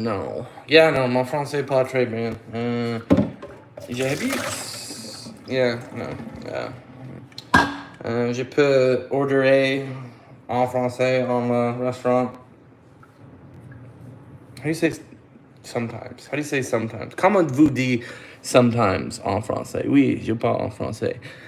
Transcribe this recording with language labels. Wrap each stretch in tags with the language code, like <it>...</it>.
<fr>No, yeah, no, mon français pas très bien. J'habite. Yeah, no, yeah. Je peux order en français en restaurant.</fr> <en>How do you say sometimes? How do you say sometimes?</en> <fr>Comment vous dit sometimes en français? Oui, je parle en français.</fr>